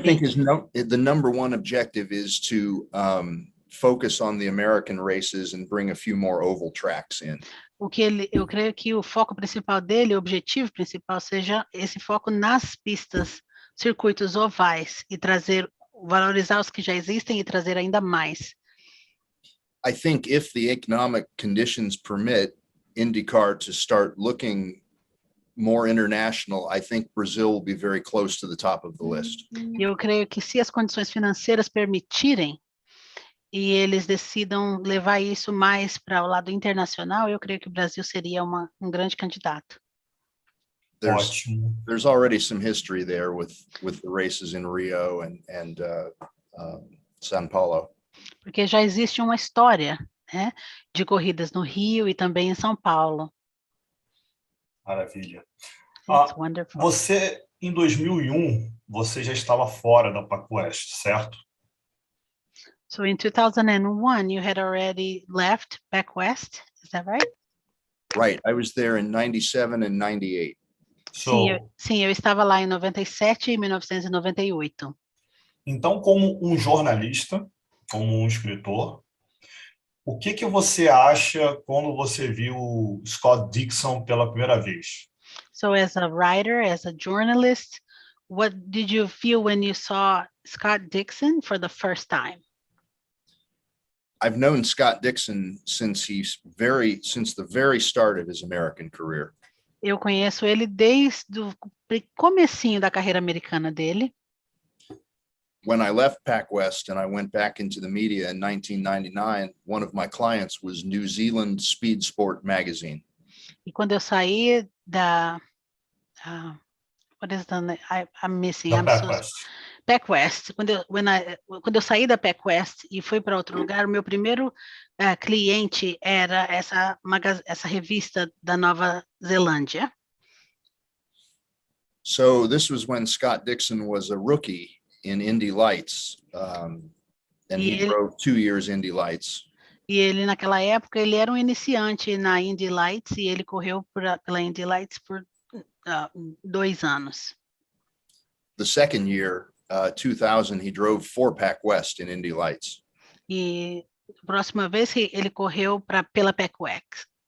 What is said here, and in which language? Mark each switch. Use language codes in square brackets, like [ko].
[en] I think the #1 objective is to focus on the American races and bring a few more oval tracks in. [pt] Eu creio que o foco principal dele, o objetivo principal, seja esse foco nas pistas, circuitos ovais, e valorizar os que já existem e trazer ainda mais. [en] I think if the economic conditions permit IndyCar to start looking more international, I think Brazil will be very close to the top of the list. [pt] Eu creio que se as condições financeiras permitirem, e eles decidam levar isso mais para o lado internacional, eu creio que o Brasil seria um grande candidato. [en] There's already some history there with the races in Rio and São Paulo. [pt] Porque já existe uma história, né, de corridas no Rio e também em São Paulo. Maravilha. [en] It's wonderful. [pt] Você, em 2001, você já estava fora da PacWest, certo? [en] So in 2001, you had already left PacWest, is that right? Right, I was there in 97 and 98. [pt] Sim, eu estava lá em 97 e 1998. Então, como um jornalista, como um escritor, o que você acha quando você viu Scott Dixon pela primeira vez? [en] So as a writer, as a journalist, what did you feel when you saw Scott Dixon for the first time? I've known Scott Dixon since the very start of his American career. [pt] Eu conheço ele desde o comecinho da carreira americana dele. [en] When I left PacWest and I went back into the media in 1999, one of my clients was New Zealand Speed Sport magazine. [pt] E quando eu saí da [en] what is the name? I'm missing. PacWest. [pt] Quando eu saí da PacWest e fui para outro lugar, o meu primeiro cliente era essa revista da Nova Zelândia. [en] So this was when Scott Dixon was a rookie in Indy Lights, and he drove 2 years Indy Lights. [pt] E ele, naquela época, ele era um iniciante na Indy Lights e ele correu pela Indy Lights por 2 anos. [en] The second year, 2000, he drove for PacWest in Indy Lights. [pt] E a próxima vez ele correu pela PacWest,